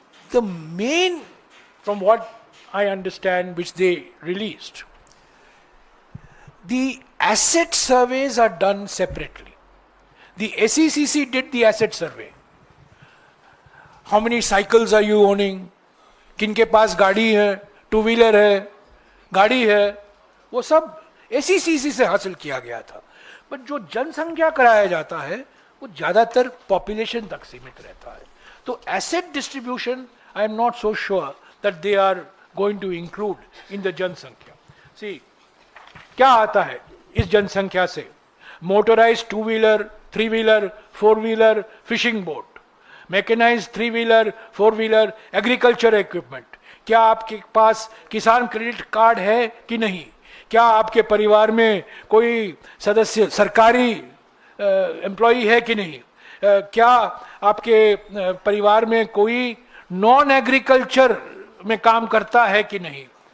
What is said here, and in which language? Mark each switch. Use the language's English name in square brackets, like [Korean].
[English] The main, from what I understand, which they released, the asset surveys are done separately. The SECC did the asset survey. How many cycles are you owning? [Hindi] किनके पास गाड़ी है, 2-wheeler है, गाड़ी है, वो सब SECC से हासिल किया गया था. बट जो जनसंख्या कराया जाता है वो ज्यादातर पॉपुलेशन तक सीमित रहता है. [English] तो asset distribution I am not so sure that they are going to include in the जनसंख्या. [Hindi] See, क्या आता है इस जनसंख्या से? [English] Motorized 2-wheeler, 3-wheeler, 4-wheeler, fishing boat. [Hindi] Mechanised 3-व्हीलर, 4-व्हीलर, agriculture equipment? क्या आपके पास किसान क्रेडिट कार्ड है कि नहीं? क्या आपके परिवार में कोई सदस्य सरकारी एम्प्लॉई है कि नहीं? क्या आपके परिवार में कोई नॉन एग्रीकल्चर में काम करता है कि नहीं?